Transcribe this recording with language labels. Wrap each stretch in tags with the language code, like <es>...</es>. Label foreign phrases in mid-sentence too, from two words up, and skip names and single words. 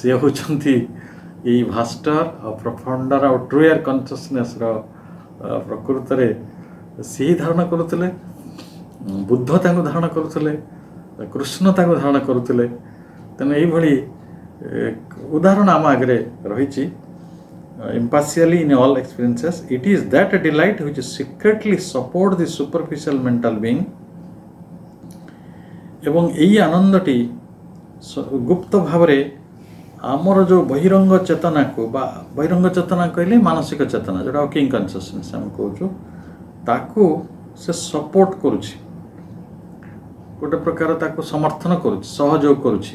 <or>ସିଏ ହେଉଛନ୍ତି ଏଇ ଭାଷ୍ଟର ଆଉ ପ୍ରଫାଉଣ୍ଡର ଆଉ</or> <en>truer consciousnessର</en> <or>ପ୍ରକୃତରେ ସେହି ଧାରଣ କରୁଥିଲେ, ବୁଦ୍ଧ ତାଙ୍କୁ ଧାରଣ କରୁଥିଲେ, କୃଷ୍ଣ ତାଙ୍କୁ ଧାରଣ କରୁଥିଲେ। ତେଣୁ ଏଇଭଳି ଉଦାହରଣ ଆମ ଆଗରେ ରହିଛି।</or> <en>Impartially in all experiences, it is that delight which secretly support the superficial mental being।</en> <or>ଏବଂ ଏଇ ଆନନ୍ଦଟି ଗୁପ୍ତ ଭାବରେ ଆମର ଯେଉଁ ବହିରଙ୍ଗ ଚେତନାକୁ, ବା ବହିରଙ୍ଗ ଚେତନା କହିଲେ ମାନସିକ ଚେତନା, ଯେଉଁଟା</or> <en>working consciousness</en> <or>ଆମେ କହୁଛୁ, ତାକୁ ସେ ସପୋର୍ଟ କରୁଛି, ଗୋଟେ ପ୍ରକାର ତାକୁ ସମର୍ଥନ କରୁଛି, ସହଯୋଗ କରୁଛି।</or>